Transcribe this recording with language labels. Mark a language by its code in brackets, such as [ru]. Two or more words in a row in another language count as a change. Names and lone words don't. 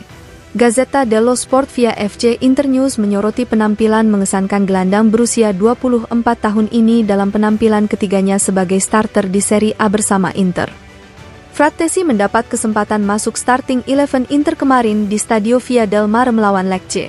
[id] Gazzetta dello Sport via FC Internews menyoroti penampilan mengesankan gelandang berusia 24 tahun ini dalam penampilan ketiganya sebagai starter di Serie A bersama Inter. Frattesi mendapat kesempatan masuk starting 11 Inter kemarin di Stadio Via del Mare melawan Lecce.